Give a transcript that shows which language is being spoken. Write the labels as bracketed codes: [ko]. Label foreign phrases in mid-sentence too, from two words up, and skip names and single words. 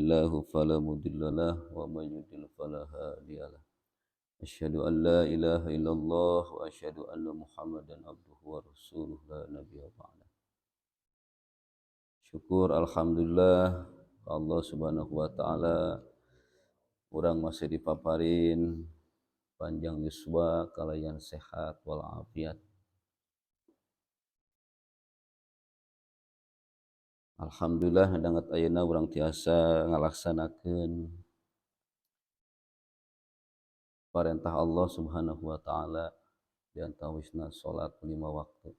[ar] الله فلا مضل له ومن يضلل فلا هادي له أشهد أن لا إله إلا الله وأشهد أن محمدا عبده ورسوله لا نبي بعده. [su] Syukur alhamdulillah Allah [ar] سبحانه وتعالى [su] urang masih dipaparin panjang yuswa kalayan sehat walafiat. Alhamdulillah dangat ayeuna urang tiasa ngalaksanakeun perintah Allah [ar] سبحانه وتعالى [su] di antawisna salat 5 waktu.